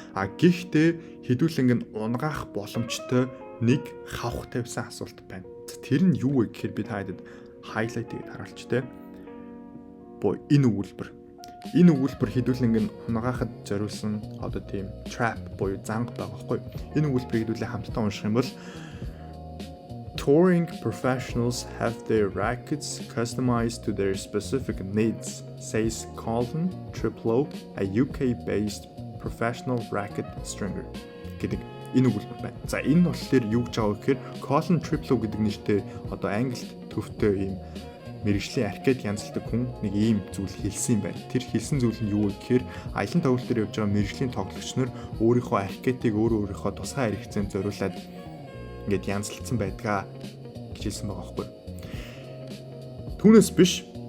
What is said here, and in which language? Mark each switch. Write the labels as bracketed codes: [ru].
[mn] Гэхдээ хэдүүлэн нь унгаах боломжтой нэг хавх тавьсан асуулт байна. Тэр нь юу вэ гэхээр би та хэдэд highlight хийгээд харуулчтэй. Энэ өгүүлбэр. Энэ өгүүлбэр хэдүүлэн нь унгаахад зориулсан одоо тийм trap буюу занг байгаа байхгүй. Энэ өгүүлбэрийг хэдүүлээ хамтдаа унших юм бол [en] touring professionals have their rackets customized to their specific needs, says Colin Triplow, a UK-based professional racket stringer. [mn] Гэдэг энэ өгүүлбэр байна. За, энэ болохоор юу гэж байгаа вэ гэхээр Colin Triplow гэдэг нэртэй одоо англид төвтэй ийм мэрэгжлийн аркет янзлдаг хүн нэг ийм зүйл хэлсэн юм байна. Тэр хэлсэн зүйл нь юу вэ гэхээр аялын тоглолт дээр явж байгаа мэрэгжлийн тоглогч нар өөрийнхөө аркетыг өөрийнхөө тусгай хэрэгцээнд зориулаад ингээд янзлцсан байдгаа гэж хэлсэн байгаа байхгүй. Түүнээс биш.